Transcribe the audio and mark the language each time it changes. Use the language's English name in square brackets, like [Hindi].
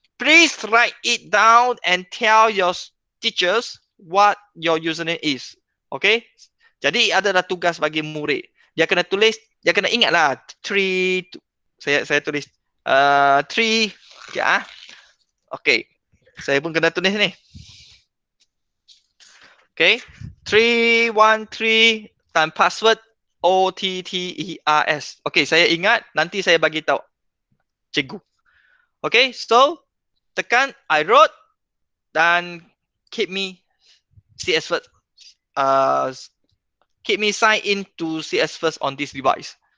[English] Please write it down and tell your teachers what your username is. Okey? [Malay] Jadi adalah tugas bagi murid. Dia kena tulis, dia kena ingatlah 3 saya tulis 3 ya. Okey. Saya pun kena tulis ni. Okey. 313 dan password OTTERS. Okey, saya ingat, nanti saya bagi tahu cikgu. Okey, so tekan I wrote dan keep me CS First. [English] Keep me sign in to CS First on this device.